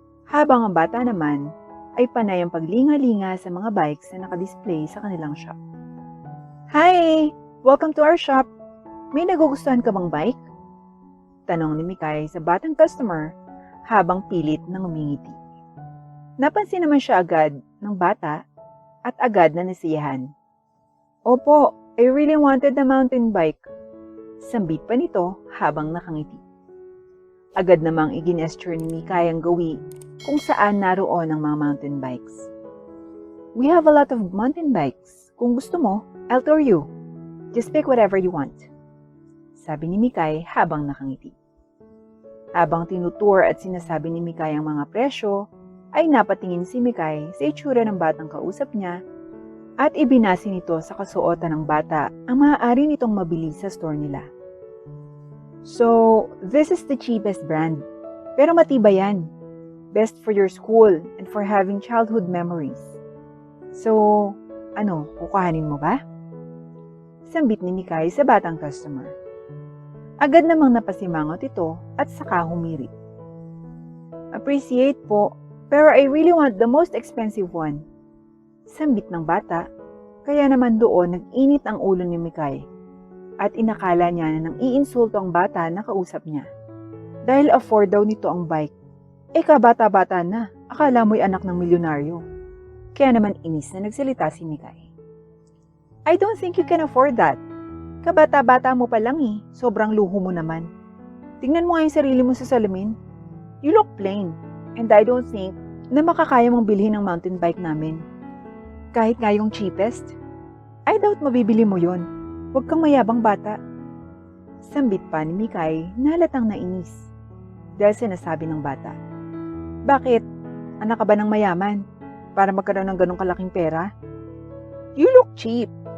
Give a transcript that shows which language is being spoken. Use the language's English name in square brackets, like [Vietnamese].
[Filipino] Habang ang bata naman ay panay ang paglinga-linga sa mga bikes na nakadisplay sa kanilang shop. [English] Hi! Welcome to our shop! [Filipino] May nagugustuhan ka bang bike? Tanong ni Mikay sa batang customer habang pilit na ngumingiti. Napansin naman siya agad ng bata at agad na nasiyahan. [English] Opo, I really wanted the mountain bike. [Filipino] Sambit pa nito habang nakangiti. Agad namang iginesture ni Mikay ang gawi kung saan naroon ang mga mountain bikes. [English] We have a lot of mountain bikes. [Filipino] Kung gusto mo, [English] I'll tour you. Just pick whatever you want. [Filipino] Sabi ni Mikay habang nakangiti. Habang tinutour at sinasabi ni Mikay ang mga presyo, ay napatingin si Mikay sa itsura ng batang kausap niya at ibinasi nito sa kasuotan ng bata ang maaari nitong mabili sa store nila. [English] So, this is the cheapest brand, [Filipino] pero matibay yan. [English] Best for your school and for having childhood memories. So, [Filipino] kukuhanin mo ba? Sambit ni Mikay sa batang customer. Agad namang napasimangot ito at saka humirit. [English] Appreciate po, pero I really want the most expensive one. [Filipino] Sambit ng bata, kaya naman doon nag-init ang ulo ni Mikay at inakala niya na nang iinsulto ang bata na kausap niya. Dahil afford daw nito ang bike. Kabata-bata na, akala mo'y anak ng milyonaryo. Kaya naman inis na nagsalita si Mikay. [English] I don't think you can afford that. [Filipino] Kabata-bata mo pa lang sobrang luho mo naman. Tingnan mo nga yung sarili mo sa salamin. [English] You look plain, and I don't think [Filipino] na makakaya mong bilhin ang mountain bike namin. Kahit nga yung cheapest, [English] I doubt [Filipino] mabibili mo yon. Huwag kang mayabang bata. Sambit pa ni Mikay na halatang nainis. Dahil sinasabi ng bata, bakit? Anak ka ba ng mayaman? Para magkaroon ng ganong kalaking pera? [English] You look cheap.